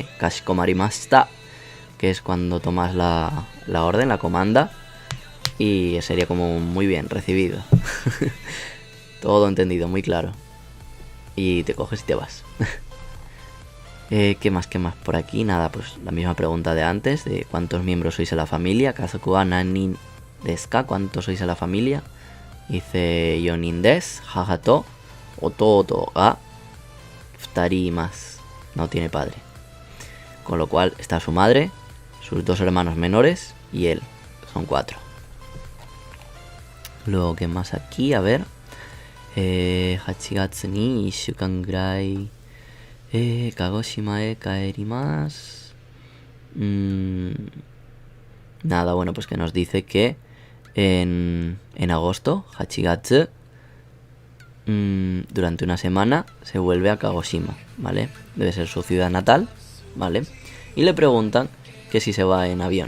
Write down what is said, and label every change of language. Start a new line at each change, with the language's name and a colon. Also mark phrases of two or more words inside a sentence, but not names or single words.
Spanish: Kashikomarimashita, que es cuando tomas la orden, la comanda. Y sería como muy bien recibido. Todo entendido, muy claro. Y te coges y te vas. ¿Qué más? Por aquí, nada, pues la misma pregunta de antes, de cuántos miembros sois en la familia.
Japanese: 家族は何人ですか?
Spanish: ¿Cuántos sois en la familia?
Japanese: Dice 四人です, 母と弟が二人います.
Spanish: No tiene padre. Con lo cual está su madre, sus dos hermanos menores y él. Son 4. Luego, ¿qué más aquí? A ver.
Japanese: 八月に1週間ぐらい鹿児島へ帰ります.
Spanish: Nada, bueno, pues que nos dice que en agosto, Hachigatsu, durante una semana se vuelve a Kagoshima, ¿vale? Debe ser su ciudad natal, ¿vale? Y le preguntan que si se va en avión.